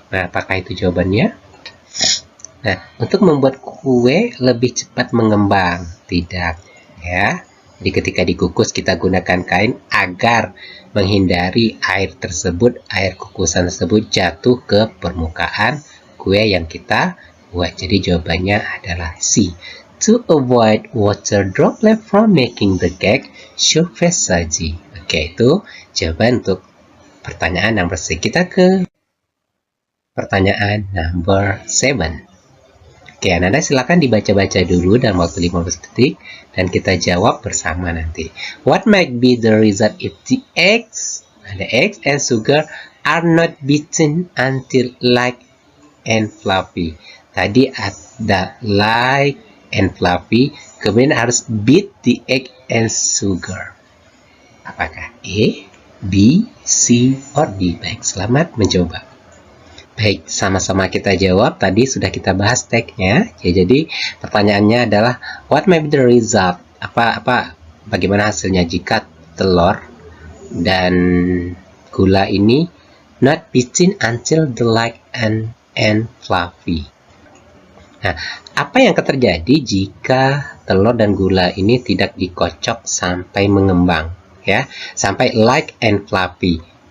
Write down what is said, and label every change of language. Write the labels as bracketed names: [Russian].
[Indonesian] Nah, apakah itu jawabannya? Nah, untuk membuat kue lebih cepat mengembang, tidak ya. Jadi ketika dikukus kita gunakan kain agar menghindari air tersebut, air kukusan tersebut jatuh ke permukaan kue yang kita buat. Jadi jawabannya adalah C. [English] To avoid water droplet from making the cake surface soggy. [Indonesian] Oke, itu jawaban untuk pertanyaan nomor C. Kita ke pertanyaan number 7. Oke, Anda silakan dibaca-baca dulu dalam waktu 15 detik dan kita jawab bersama nanti. [English] What might be the result if the eggs and sugar are not beaten until light and fluffy? [Indonesian] Tadi ada [English] light and fluffy, [Indonesian] kemudian harus [English] beat the egg and sugar. [Indonesian] Apakah A, B, C, or D? Baik, selamat mencoba. Baik, sama-sama kita jawab. Tadi sudah kita bahas tagnya. Ya, jadi pertanyaannya adalah [English] what may be the result? [Indonesian] Bagaimana hasilnya jika telur dan gula ini [English] not beaten until the light and fluffy? [Indonesian] Nah, apa yang akan terjadi jika telur dan gula ini tidak dikocok sampai mengembang? Ya, sampai [English] light and fluffy.